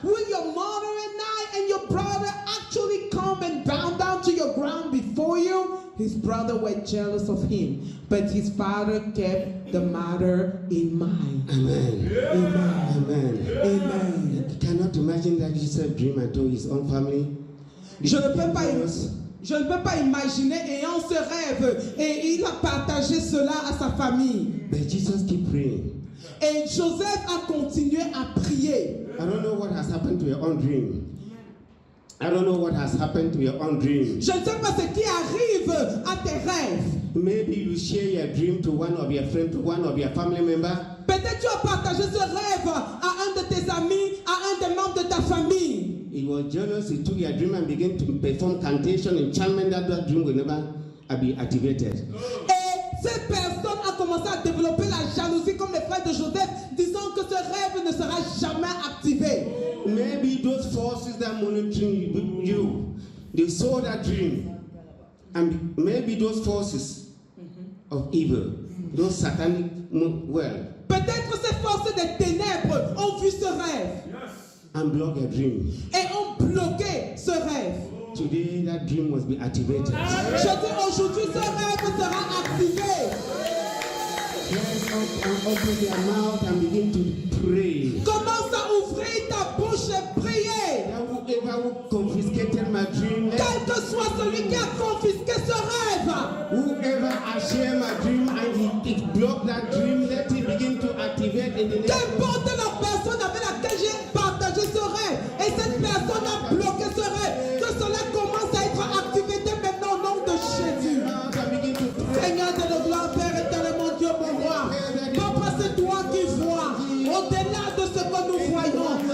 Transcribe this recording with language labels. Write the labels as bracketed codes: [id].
[en] Will your mother and I and your brother actually come and bow down to your ground before you? His brother were jealous of him, but his father kept the matter in mind. Amen. Amen. Amen. Amen. You cannot imagine that Joseph dreamed and told his own family. [fr] Je ne peux pas imaginer ayant ce rêve et il a partagé cela à sa famille. [en] But Jesus keep praying. [fr] Et Joseph a continué à prier. [en] I don't know what has happened to your own dream. I don't know what has happened to your own dream. [fr] Je ne sais pas ce qui arrive à tes rêves. [en] Maybe you share your dream to one of your friends, to one of your family members. [fr] Peut-être tu as partagé ce rêve à un de tes amis, à un des membres de ta famille. [en] He was jealous, he took your dream and began to perform cantation, enchantment that dream will never be activated. [fr] Et cette personne a commencé à développer la jalousie comme les frères de Joseph, disant que ce rêve ne sera jamais activé. [en] Maybe those forces that monitoring you, they saw that dream. And maybe those forces of evil, those satanic, [fr] Peut-être ces forces des ténèbres ont vu ce rêve [en] and block your dream. [fr] et ont bloqué ce rêve. [en] Today that dream must be activated. [fr] Je dis aujourd'hui, ce rêve sera activé. [en] Rise up and open your mouth and begin to pray. [fr] Commence à ouvrir ta bouche et prier. [en] Whoever confiscated my dream, [fr] Quel que soit celui qui a confisqué ce rêve, [en] whoever has shared my dream and he blocked that dream, let it begin to activate in the name of [fr] qu'importe la personne avec laquelle j'ai partagé ce rêve, et cette personne a bloqué ce rêve, que cela commence à être activé dès maintenant au nom de Jésus. Seigneur de nos gloires, Père éternel, mon Dieu, mon roi, Papa, c'est toi qui vois au-delà de ce que nous voyons.